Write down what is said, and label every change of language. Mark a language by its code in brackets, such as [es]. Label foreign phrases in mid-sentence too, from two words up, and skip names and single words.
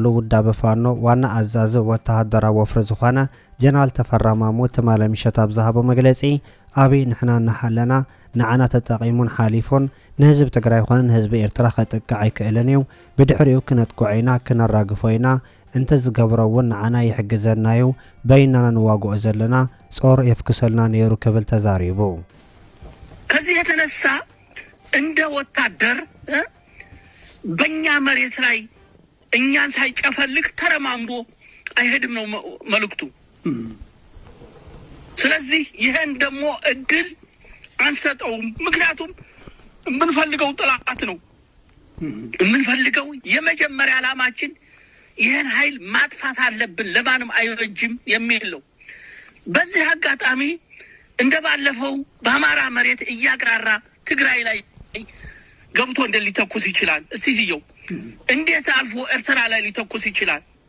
[ti] ውዳበ ፋኖ ዋና ኣዛዚ ወተሃደራዊ ወፍሪ ዝኾነ ጀነራል ተፈራ ማሞ ትማሊ ምሸት ኣብ ዝሃቦ መግለጺ ኣብይ ንሕና እናሓለና ንዓና ተጠቒሙን ሓሊፉን ንህዝቢ ትግራይ ይኹን ንህዝቢ ኤርትራ ከጥቅዕ ኣይክእልን እዩ፣ ብድሕሪኡ ክነጥቅዖ ኢና ክነራግፎ ኢና፣ እንተ ዝገብሮ እውን ንዓና ይሕግዘና እዩ፣ በይናና ንዋግኦ ዘለና ጾር የፍክሰልና ነይሩ ክብል ተዛሪቡ። [am] ከዚህ የተነሳ እንደ ወታደር በእኛ መሬት ላይ እኛን ሳይጨፈልቅ ተረማምዶ አይሄድም ነው መልእክቱ። ስለዚህ ይሄን ደግሞ እድል አንሰጠውም። ምክንያቱም የምንፈልገው ጥላት ነው። የምንፈልገው የመጀመሪያ ዓላማችን ይሄን ኃይል ማጥፋት አለብን፣ ለማንም አይወጅም የሚል ነው። በዚህ አጋጣሚ እንደባለፈው በአማራ መሬት እያግራራ ትግራይ ላይ ገብቶ ሊተኩስ ይችላል። እስቲ ልየው እንዴት አልፎ ኤርትራ ላይ ሊተኩስ ይችላል?